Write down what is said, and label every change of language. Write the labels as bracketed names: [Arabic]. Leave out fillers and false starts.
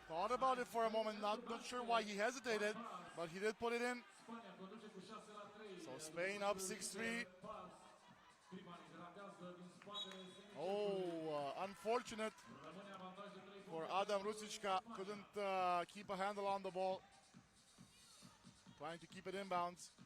[English] Thought about it for a moment. Not sure why he hesitated, but he did put it in. [Romanian] Spania conduce cu 6-3. [English] So Spain up 6-3. Paz. [Romanian] Scrivani ratează din spatele semicircului. [English] Oh, unfortunate [Romanian] Rămâne avantaj de 3 [English] for [Romanian] puncte. Adam Rusicka. [English] Couldn't keep a handle on the ball. Trying to keep it inbounds.